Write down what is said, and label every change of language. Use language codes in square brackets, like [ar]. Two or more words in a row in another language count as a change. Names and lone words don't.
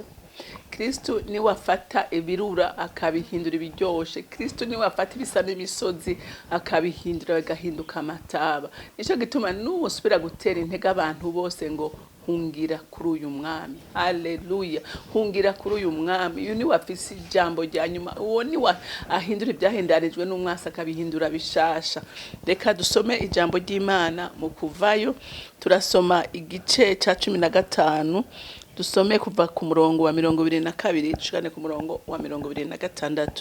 [rn] Kristo ni wafata ibirura akabihindura ibiryoshe. Kristo ni wafata ibisa n'imisozi akabihindura bigahinduka amataba. Nico gituma n'ubusubira gutera intege abantu bose ngo hungira kuri uyu mwami. Haleluya. Hungira kuri uyu mwami. Uyu ni wafise ijambo rya nyuma. Uwo ni ahindura ibyahindarijwe n'umwasi akabihindura bishasha. Reka dusome ijambo ry'Imana mu Kuvayo. Turasoma igice ca 15. Dusome kuva ku murongo wa 22 dushikane ku murongo wa 26.